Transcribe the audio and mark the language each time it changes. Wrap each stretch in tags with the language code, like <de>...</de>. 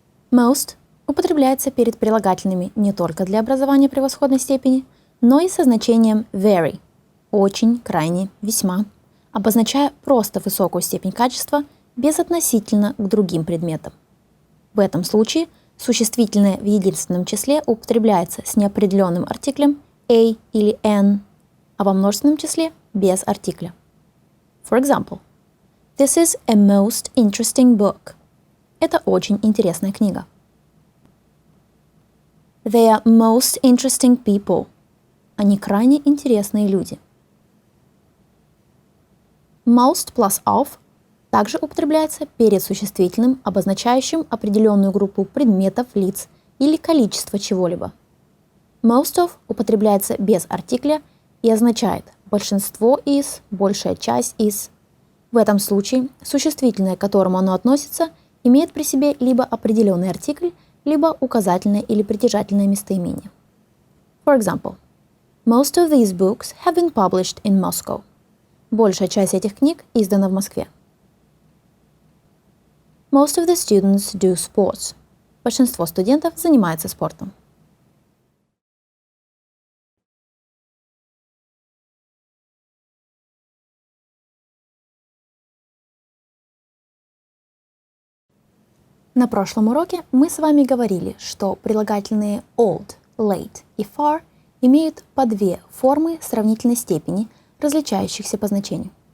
<ru>Most употребляется перед прилагательными не только для образования превосходной степени, но и со значением very – очень, крайне, весьма, обозначая просто высокую степень качества безотносительно к другим предметам. В этом случае существительное в единственном числе употребляется с неопределенным артиклем a или an, а во множественном числе без артикля.</ru> <en>For example, this is a most interesting book.</en> <ru>Это очень интересная книга.</ru> <en>They are most interesting people.</en> <ru>Они крайне интересные люди.</ru> <en>Most plus of</en> <ru>также употребляется перед существительным, обозначающим определенную группу предметов, лиц или количество чего-либо. Most of употребляется без артикля и означает большинство из, большая часть из. В этом случае существительное, к которому оно относится, имеет при себе либо определенный артикль, либо указательное или притяжательное местоимение.</ru> <en>For example, most of these books have been published in Moscow.</en> <ru>Большая часть этих книг издана в Москве.</ru> <en>Most of the students do sports.</en> <ru>Большинство студентов занимаются спортом. На прошлом уроке мы с вами говорили, что прилагательные old, late и far имеют по две формы сравнительной степени, различающихся по значению.</ru>